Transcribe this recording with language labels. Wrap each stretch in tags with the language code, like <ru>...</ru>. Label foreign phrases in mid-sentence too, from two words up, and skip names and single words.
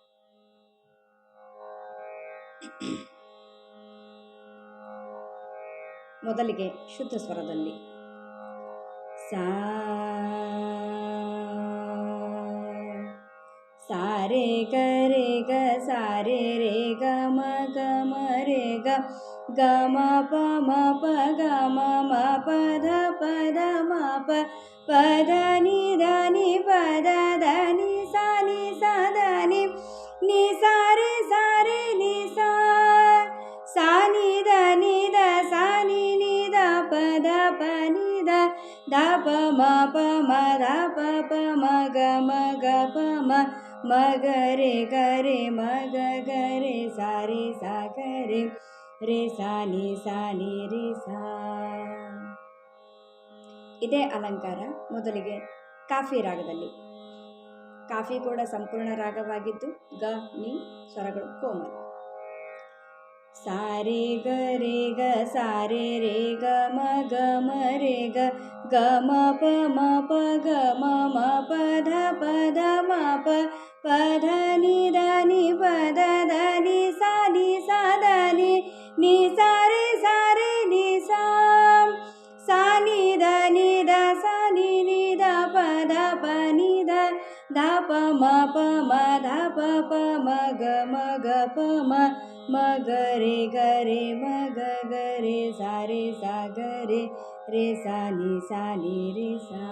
<kn>ಮೊದಲಿಗೆ ಶುದ್ಧ ಸ್ವರದಲ್ಲಿ ಸಾರೆ ಗರೆ ಗ ಸಾರೆ ರೇ ಗ ಮ ಗ ಮ ರೇ ಗ ಗ ಮ ಪ ಮ ಪ ಗ ಮ ಮ ಪ ಧ ಪ ಧ ಮ ಪ ಪ ಧ ನಿ ಧ ನಿ ಪ ಧ ಧ ನಿ ಸ ನಿ ಸ ಧ ನಿ ನಿ ಸ ರೇ ಸ ರೇ ನಿ ಸ ಸ ನಿ ಧ ನಿ ಧ ಸ ನಿ ನಿ ಧ ಪ ಧ ಪ ನಿ ಧ ಧ ಪ ಮ ಪ ಮ ಧ ಪ ಪ ಮ ಗ ಮ ಗ ಪ ಮ ಮ ಗ ರೇ ಗ ರೇ ಮ ಗ ಗ ರೇ ಸ ರೇ ಸ ಗ ರೇ ರೇ ಸ ನಿ ರೇ ಸ. ಇದೇ ಅಲಂಕಾರ ಮೊದಲಿಗೆ ಕಾಫಿ ರಾಗದಲ್ಲಿ. ಕಾಫಿ ಕೂಡ ಸಂಪೂರ್ಣ ರಾಗವಾಗಿದ್ದು ಗ ನಿ ಸ್ವರಗಳು ಕೋಮಲ. ಸಾರೆ ಗ ರೇ ಗ ಸಾರೆ ರೇ ಗ ಮ ಗ ಮ ರೇ ಗ ಗ ಮ ಪ ಮ ಪ ಗ ಮ ಮ ಪ ಧ ಪ ಧ ಮ ಪ ಪ ಧ ನಿ ಧ ನಿ ಪ ಧ ಧ ನಿ ಸ ನಿ ಸ ಧ ನಿ ನಿ ಸ ರೇ ನಿ ಸ ಸ ನಿ ಧ ನಿ ಧ ಸ ನಿ ನಿ ಧ ಪ ಧ ಪ ನಿ ಧ ಧ ಪ ಮ ಪ ಮ ಧ ಪ ಪ ಮ ಗ ಮ ಗ ಪ ಮ ಮ ಗ ರೇ ಮ ಗ ಗ ರೇ ಸ ರೇ ಸ ಗ ರೇ ರೇ ಸ ನಿ ರೇ ಸ.</kn>